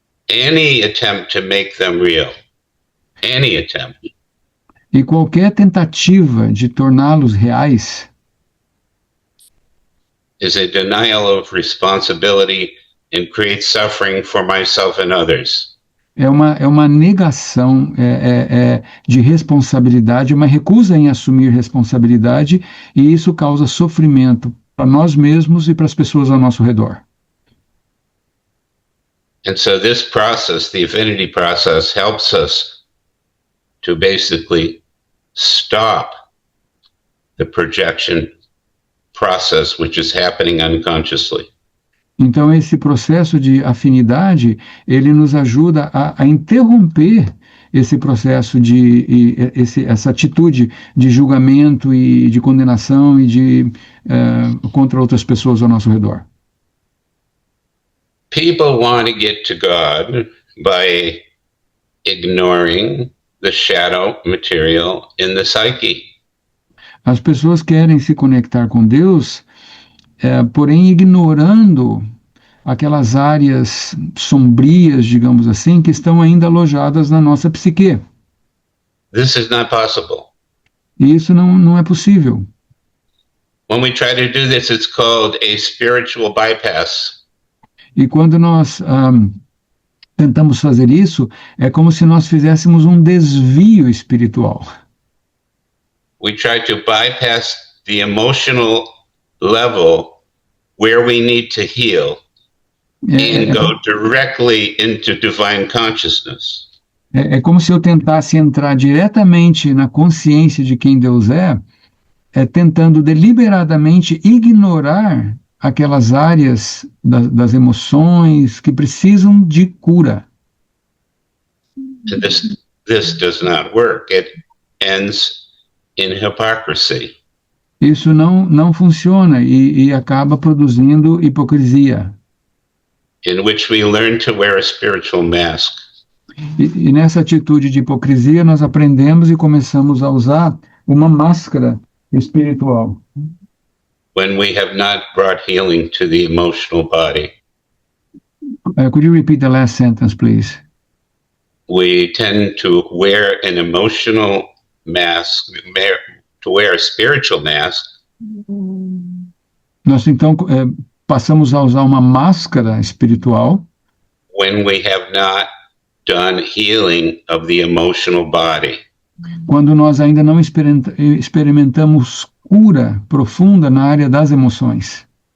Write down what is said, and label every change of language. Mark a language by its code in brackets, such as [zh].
[en] Any attempt to make them real, any attempt, [pt] E qualquer tentativa de torná-los reais [en] is a denial of responsibility and creates suffering for myself and others. [pt] é uma negação de responsabilidade, uma recusa em assumir responsabilidade, e isso causa sofrimento para nós mesmos e para as pessoas ao nosso redor. [en] And so this process, the affinity process, helps us to basically stop the projection process which is happening unconsciously. [pt] Então, esse processo de afinidade, ele nos ajuda a interromper esse processo essa atitude de julgamento e de condenação e contra outras pessoas ao nosso redor. [en] People want to get to God by ignoring the shadow material in the psyche. [pt] As pessoas querem se conectar com Deus, porém ignorando aquelas áreas sombrias, digamos assim, que estão ainda alojadas na nossa psique. [en] This is not possible. [pt] E isso não é possível. [en] When we try to do this, it's called a spiritual bypass. [pt] E quando nós tentamos fazer isso, é como se nós fizéssemos um desvio espiritual. [en] We try to bypass the emotional level where we need to heal and go directly into divine consciousness. [pt] É como se eu tentasse entrar diretamente na consciência de quem Deus tentando deliberadamente ignorar aquelas áreas das emoções que precisam de cura. [en] And this does not work. It ends in hypocrisy. [pt] Isso não funciona e acaba produzindo hipocrisia. [en] In which we learn to wear a spiritual mask. [pt] E nessa atitude de hipocrisia nós aprendemos e começamos a usar uma máscara espiritual. [en] When we have not brought healing to the emotional body. Could you repeat the last sentence, please? We tend to wear an emotional mask, to wear a spiritual mask. [pt] Nós então passamos a usar uma máscara espiritual. [en] When we have not done healing of the emotional body. [pt] Quando nós ainda não experimentamos cura profunda na área das emoções.